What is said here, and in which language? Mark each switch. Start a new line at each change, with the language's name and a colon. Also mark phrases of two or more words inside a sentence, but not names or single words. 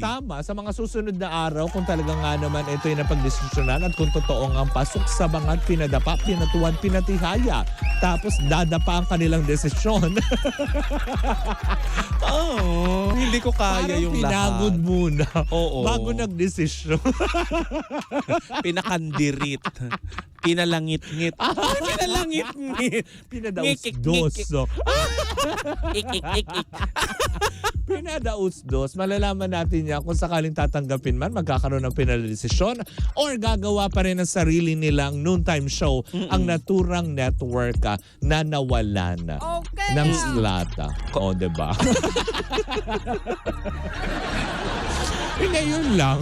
Filipino: Tama, sa mga susunod na araw kung talagang naman ito yung napagdesisyonan at kung totoo ang pasok sa bangag, pinadapa, pinatuwan, pinatihaya. Tapos dadapa ang kanilang desisyon. Hindi ko kaya Parang yung pinagod lahat. muna. Oo. Bago nagdesisyon. Pinakandirit. Pinalangit-ngit. Pinalangit-ngit. Pinadaus-dos. Ik-ik-ik-ik. Pinadaus-dos. Malalaman natin yan kung sakaling tatanggapin man, magkakaroon ng pinadesisyon or gagawa pa rin ng sarili nilang
English: noontime show
Filipino: ang naturang network na nawalan ng slata. O, diba? Ngayon lang.